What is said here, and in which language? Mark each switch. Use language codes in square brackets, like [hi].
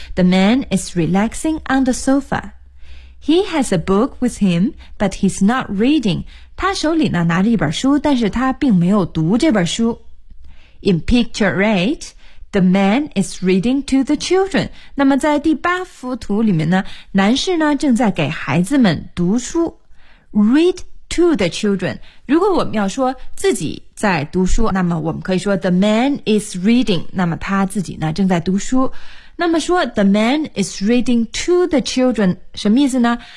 [en] The man is relaxing on the sofa. He has a book with him, but he's not reading. [zh] 他手里呢拿着一本书，但是他并没有读这本书。 [en] In picture 8, the man is reading to the children. [zh] 那么在第八幅图里面呢，男士呢正在给孩子们读书。 [en] readTo the children. [zh] 如果我们要说自己在读书，那么我们可以说 [en] The man is reading. [zh] 那么他自己呢正在读书。那么说 [en] The man is reading to the children [zh] 什么意思呢？